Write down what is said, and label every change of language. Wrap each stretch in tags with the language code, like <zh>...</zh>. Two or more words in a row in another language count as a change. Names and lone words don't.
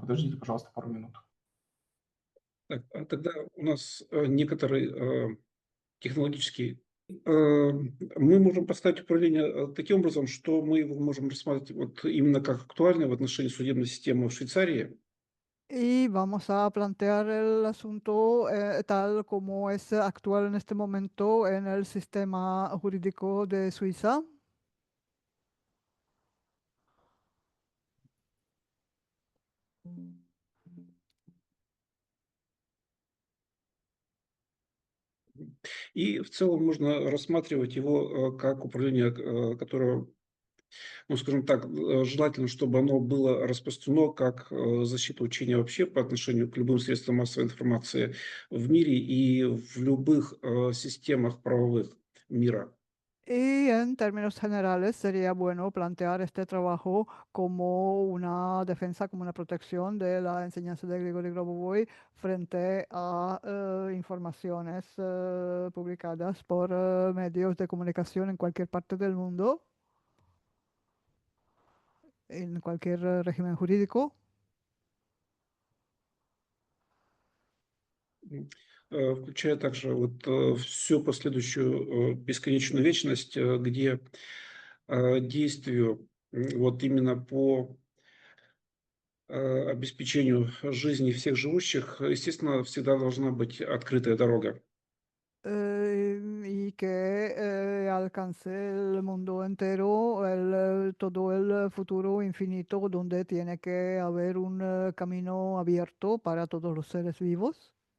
<ru>Подождите, пожалуйста, пару минут. Так, а тогда у нас некоторый технологический. Мы можем поставить управление таким образом, что мы его можем рассматривать вот именно как актуальное в отношении судебной системы в Швейцарии.</ru> <es>Y vamos a plantear el asunto tal como es actual en este momento en el sistema jurídico de Suiza.</es> <ru>И в целом можно рассматривать его как управление, которое, ну, скажем так, желательно, чтобы оно было распространено как защита учения вообще по отношению к любым средствам массовой информации в мире и в любых системах правовых мира.</ru> <es>Y en términos generales sería bueno plantear este trabajo como una defensa, como una protección de la enseñanza de Grigori Grabovoi frente a informaciones publicadas por medios de comunicación en cualquier parte del mundo, en cualquier régimen jurídico.</es> <ru>Включая также вот всю последующую бесконечную вечность, где действию вот именно по обеспечению жизни всех живущих, естественно, всегда должна быть открытая дорога.</ru> <es>Y que alcance el mundo entero, todo el futuro infinito, donde tiene que haber un camino abierto para todos los seres vivos.</es>